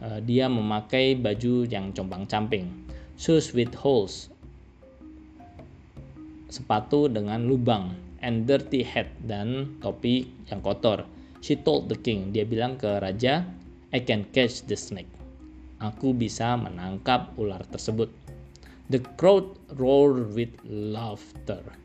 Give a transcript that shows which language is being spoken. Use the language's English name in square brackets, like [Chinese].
[Indonesian] Dia memakai baju yang compang-camping. [English] Shoes with holes, [Indonesian] sepatu dengan lubang, [English] and dirty hat, [Indonesian] dan topi yang kotor. [English] She told the king, [Indonesian] dia bilang ke raja, [English] I can catch the snake. [Indonesian] Aku bisa menangkap ular tersebut. [English] The crowd roared with laughter.